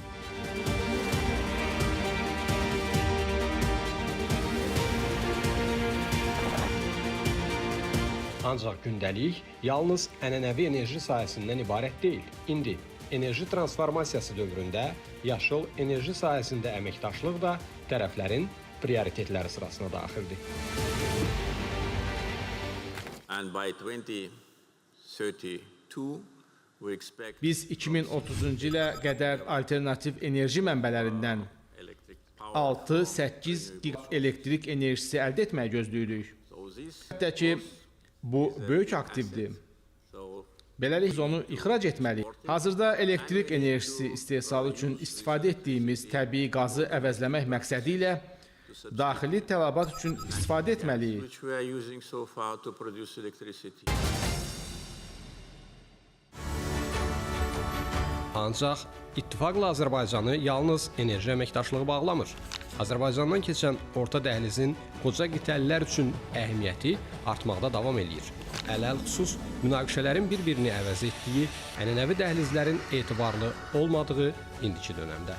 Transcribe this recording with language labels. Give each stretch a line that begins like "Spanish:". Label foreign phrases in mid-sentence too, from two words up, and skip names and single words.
Azerbaijani: Ancaq gündəlik yalnız ənənəvi enerji sahəsindən ibarət deyil. İndi enerji transformasiyası dövründə yaşıl enerji sahəsində əməkdaşlıq da tərəflərin prioritetləri sırasına daxildir.
English: And by 2032, we expect
Azerbaijani: Biz 2030-cu ilə qədər alternativ enerji mənbələrindən
English: electric power.
Azerbaijani: 6-8 giqavat elektrik enerjisi əldə etməyi gözləyirik.
English: So this,
Azerbaijani: Hətta ki, bu böyük aktivdir.
English: so
Azerbaijani: Beləliklə biz onu ixrac etməliyik. Hazırda elektrik enerjisi istehsalı üçün istifadə etdiyimiz təbii qazı əvəzləmək məqsədi ilə daxili tələbat üçün istifadə etməliyik.
English: which we are using so far to produce electricity.
Azerbaijani: Ancaq İttifaqla Azərbaycanı yalnız enerji əməkdaşlığı bağlamır. Azərbaycandan keçən orta dəhlizin qoca qitəlilər üçün əhəmiyyəti artmaqda davam eləyir. Ələlxüsus münaqişələrin bir-birini əvəz etdiyi ənənəvi dəhlizlərin etibarlı olmadığı indiki dönəmdə.